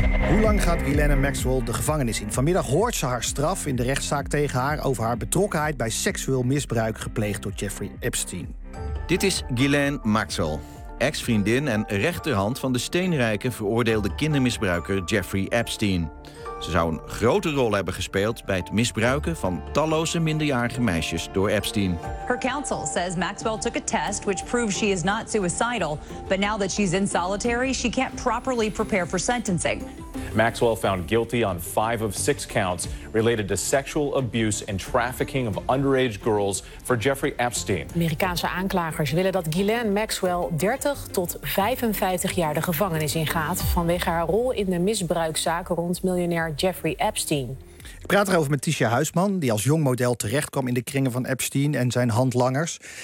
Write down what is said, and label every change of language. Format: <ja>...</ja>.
<nl>Hoe lang gaat Ghislaine Maxwell de gevangenis in? Vanmiddag hoort ze haar straf in de rechtszaak tegen haar over haar betrokkenheid bij seksueel misbruik gepleegd door Jeffrey Epstein. Dit is Ghislaine Maxwell, ex-vriendin en rechterhand van de steenrijke veroordeelde kindermisbruiker Jeffrey Epstein. Ze zou een grote rol hebben gespeeld bij het misbruiken van talloze minderjarige meisjes door Epstein.</nl> <en>Her counsel says Maxwell took a test which proves she is not suicidal, but now that she's in solitary, she can't properly prepare for sentencing. Maxwell found guilty on 5 of 6 counts related to sexual abuse and trafficking of underage girls for Jeffrey Epstein.</en> <nl>Amerikaanse aanklagers willen dat Ghislaine Maxwell 30 tot 55 jaar de gevangenis ingaat vanwege haar rol in de misbruikzaak rond miljonair Jeffrey Epstein. Ik praat erover met Tisha Huisman, die als jong model terechtkwam in de kringen van Epstein en zijn handlangers.</nl>